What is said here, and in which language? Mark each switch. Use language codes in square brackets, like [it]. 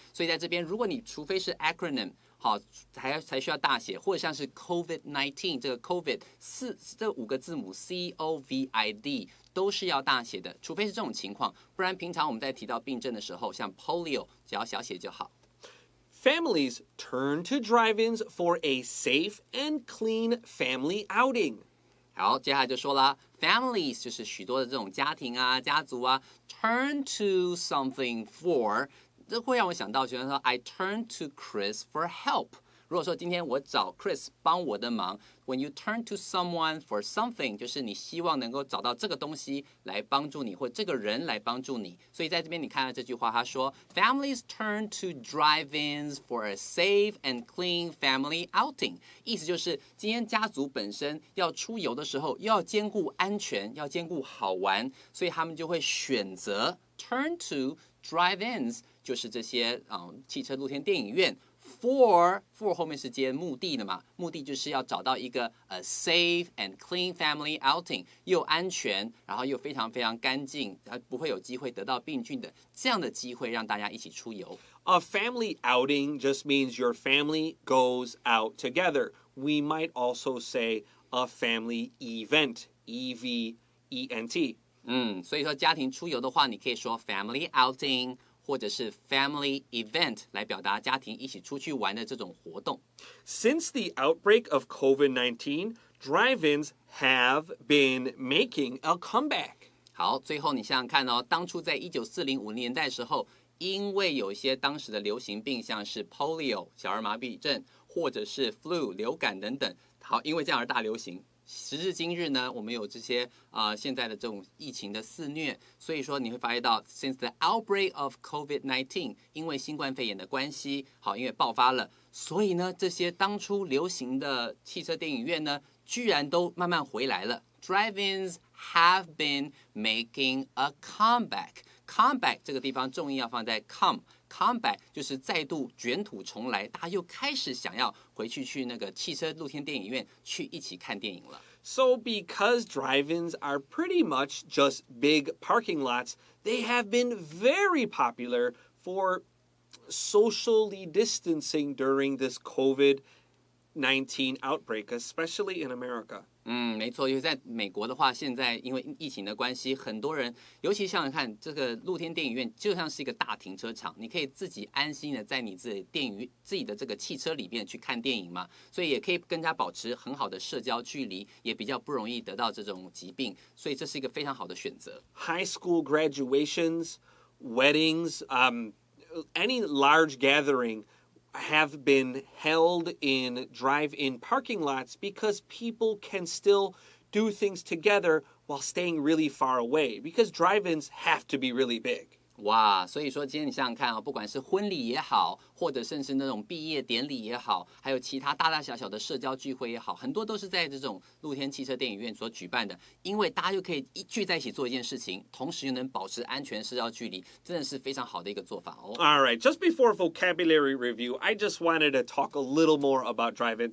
[zh] 所以在这边，如果你除非是 acronym， 好，才需要大写，或者像是 COVID-19 这个 COVID 这5个字母 COVID 都是要大写的，除非是这种情况，不然平常我们在提到病症的时候，像 polio 只要小写就好。 [en] Families turn to drive-ins for a safe and clean family outing. [zh] 好，接下来就说了 ，families 就是许多的这种家庭啊、家族啊 ， [en] turn to something for， [zh] 这会让我想到，比如说 [en] I turn to Chris for help。 [zh] 如果说今天我找 Chris 帮我的忙 ， [en] when you turn to someone for something， [zh] 就是你希望能够找到这个东西来帮助你，或这个人来帮助你。所以在这边你看到这句话，他说 [en] Families turn to drive-ins for a safe and clean family outing， [zh] 意思就是今天家族本身要出游的时候，又要兼顾安全，要兼顾好玩，所以他们就会选择 [en] turn to drive-ins， [zh] 就是这些汽车露天电影院。 For 后面是接目的的嘛，目的就是要找到一个 [en] safe and clean family outing， [zh] 又安全，然后又非常非常干净，不会有机会得到病菌的这样的机会，让大家一起出游。 [en] A family outing just means your family goes out together. We might also say a family event, E-V-E-N-T. [zh] 所以说家庭出游的话，你可以说 family outing。或者是 family event 来表达家庭一起出去玩的这种活动。 [en] Since the outbreak of COVID-19, drive-ins have been making a comeback. [zh] 好，最后你想想看哦，当初在1940-50年代的时候，因为有一些当时的流行病，像是 polio 小儿麻痹症，或者是 flu 流感等等，好，因为这样而大流行。时至今日呢，我们有这些现在的这种疫情的肆虐，所以说你会发现到 ， [en] since the outbreak of COVID-19， [zh] 因为新冠肺炎的关系，好，因为爆发了，所以呢，这些当初流行的汽车电影院呢，居然都慢慢回来了。 [en] Drive-ins have been making a comeback。 [zh] Comeback 这个地方重音要放在 come。Comeback 就是再度卷土重来，大家又开始想要回去那个汽车露天电影院去一起看电影了。 [en] So because drive-ins are pretty much just big parking lots, they have been very popular for socially distancing during this COVID-19 outbreak, especially in America. [zh] 没错，因为在美国的话，现在因为疫情的关系，很多人，尤其想想看，这个露天电影院就像是一个大停车场，你可以自己安心的在你自己的这个汽车里面去看电影嘛，所以也可以跟他保持很好的社交距离，也比较不容易得到这种疾病，所以这是一个非常好的选择。 [en] High school graduations, weddings, any large gathering have been held in drive-in parking lots because people can still do things together while staying really far away because drive-ins have to be really big. [zh] 哇，所以说今天你想想看啊，不管是婚礼也好，或者甚至那种毕业典礼也好，还有其他大大小小的社交聚会也好，很多都是在这种露天汽车电影院所举办的，因为大家就可以聚在一起做一件事情，同时又能保持安全社交距离，真的是非常好的一个做法哦。 [en] All right, just before vocabulary review, I just wanted to talk a little more about drive-in.